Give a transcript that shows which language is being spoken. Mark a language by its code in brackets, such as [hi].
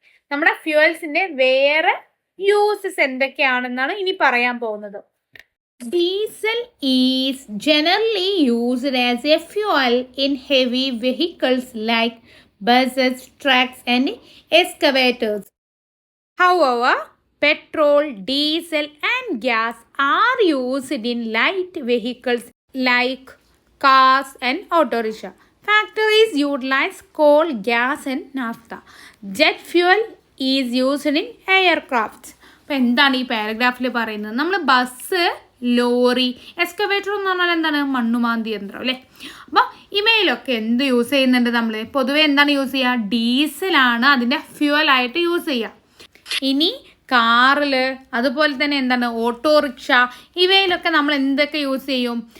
[ml] നമ്മുടെ ഫ്യൂവൽസിന്റെ വേറെ യൂസസ് എന്തൊക്കെയാണെന്നാണ് ഇനി പറയാൻ പോകുന്നത്. [en] Diesel is generally used as a fuel in heavy vehicles like buses, trucks and excavators. However, petrol, diesel and gas are used in light vehicles like cars and auto rickshaw. Factories utilize coal, gas and naphtha. Jet fuel is used in aircrafts. [ml] അപ്പോൾ എന്താണ് ഈ പാരഗ്രാഫിൽ പറയുന്നത്? നമ്മൾ bus, lorry, excavator എന്ന് പറഞ്ഞാൽ എന്താണ്? മണ്ണുമാന്തി യന്ത്രം അല്ലേ. അപ്പോൾ ഇവയിലൊക്കെ എന്ത് യൂസ് ചെയ്യുന്നുണ്ട്? നമ്മൾ പൊതുവെ എന്താണ് യൂസ് ചെയ്യുക? ഡീസലാണ് അതിൻ്റെ ഫ്യൂവലായിട്ട് യൂസ് ചെയ്യുക. ഇനി കാറിൽ, അതുപോലെ തന്നെ എന്താണ് ഓട്ടോറിക്ഷ, ഇവയിലൊക്കെ നമ്മൾ എന്തൊക്കെ യൂസ് ചെയ്യും?